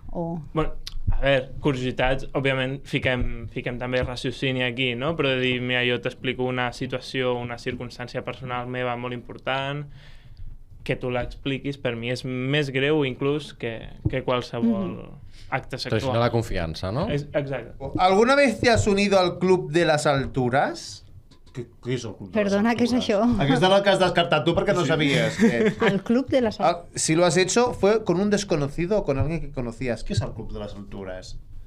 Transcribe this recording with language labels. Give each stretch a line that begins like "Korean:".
Catalan: Bueno, a veure, curiositats, òbviament fiquem també raciocini aquí, no? Però de dir, mira, jo t'explico una situació, una circumstància personal meva molt important, que tu l'expliquis, per mi és més greu inclús que qualsevol acte sexual. Traicionar la confiança, ¿no? Exacte.
Spanish: ¿Alguna vez te has unido al club de las alturas? ¿Qué es el club de
Catalan: Perdona,
Spanish: las alturas? ¿qué es
Catalan: això? Aquesta és el que has descartat tu perquè no sabies.
Spanish: El club de las alturas. Si lo has hecho, ¿fue con un desconocido o con alguien que conocías? ¿Qué es el club de las alturas?